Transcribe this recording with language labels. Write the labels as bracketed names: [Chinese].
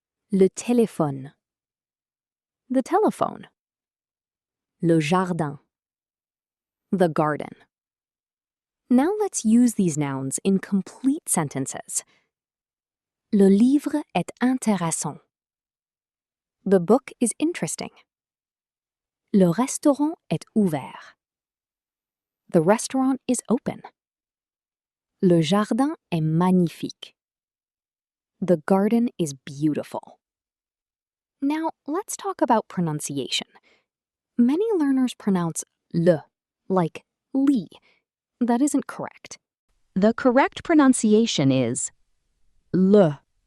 [French] Le téléphone, [English] the telephone. [French] Le jardin, [English] the garden. Now let's use these nouns in complete sentences. [French] Le livre est intéressant. [English] The book is interesting. [French] Le restaurant est ouvert. [English] The restaurant is open. [French] Le jardin est magnifique. [English] The garden is beautiful. Now, let's talk about pronunciation. Many learners pronounce le, like li. That isn't correct. The correct pronunciation is le.